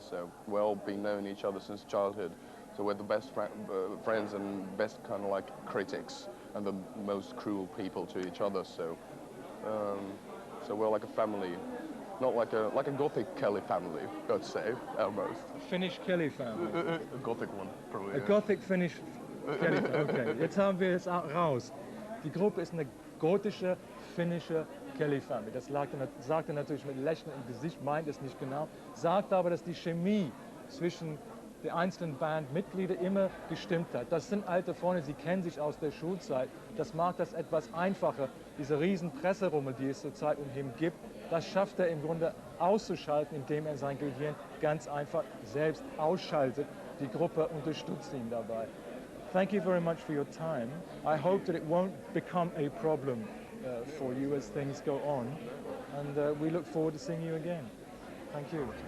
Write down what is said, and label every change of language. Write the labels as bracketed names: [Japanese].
[English] So we've all been knowing each other since childhood. So we're the best friends and best kind of like critics and the most cruel people to each other. So we're like a family. Not like a Gothic Kelly family, I'd say, almost. A Finnish Kelly family. A Gothic one, probably. A Gothic Finnish Kelly Family. [German] Okay, jetzt haben wir es raus. Die Gruppe ist eine gotische, finnische Kelly Family. Das sagt er natürlich mit Lächeln im Gesicht, meint es nicht genau. Sagt aber, dass die Chemie zwischen den einzelnen Bandmitgliedern immer gestimmt hat. Das sind alte Freunde, sie kennen sich aus der Schulzeit. Das macht das etwas einfacher. Diese riesen Presserummel, die es zurzeit um ihn gibt, das schafft er im Grunde auszuschalten, indem er sein Gehirn ganz einfach selbst ausschaltet. Die Gruppe unterstützt ihn dabei. [English] Thank you very much for your time. I hope that it won't become a problem for you as things go on. And we look forward to seeing you again. Thank you.